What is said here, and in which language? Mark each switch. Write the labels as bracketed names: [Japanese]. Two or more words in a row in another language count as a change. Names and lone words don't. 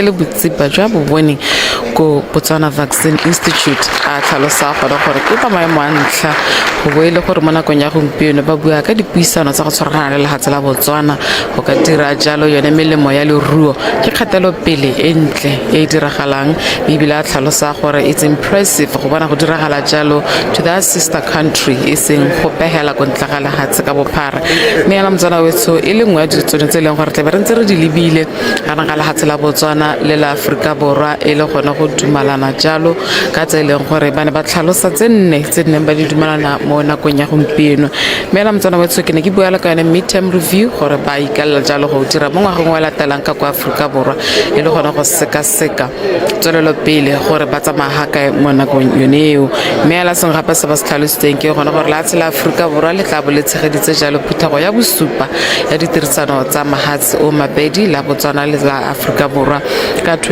[Tswana] le botsipa jwa bo boneng ko Botswana Vaccine Institute a tlhalosa gore ke ka maemo a ntlha go boele gore mo nakong ya gompieno ba bua ka dipuisano tsa go tshwaragana le lefatshe la Botswana go ka dira jalo yone melemo ya leruo ke kgatelopele e ntle e diragalang ebile a tlhalosa gore [English] it's impressive [Tswana] go bona go diragala jalo [English] to that sister country [Tswana] e seng go pehela ko ntla ga lefatshe ka bophara mme ya motsana wetso e le ngwe ya ditsone tse e leng gore tle ba re ntse re di lebile kana ga lefatshe la Botswana le la Afrika Borwa e le gone go dumalana jalo ka tse e leng gore ba ne ba tlhalosa tse nne ba di dumalana mo nakong ya gompieno mme la motsana wetso ke ne ke bua le ka yone [English] midterm review [Tswana] gore ba ikalela jalo go dira mo ngwageng wa latelang ka kwa Afrika Borwa e le gone go seka-seka tswelelo pele gore ba tsamaya kae mo nakong yone eo mme la seng gape se ba se tlhalositseng ke gone gore lefatshe la Afrika Borwa le tla bo le tshegeditse jalo phuthego ya bosupa ya ditirisano tsa mahatsi o mabedi la Botswana le la Afrika Borwa ka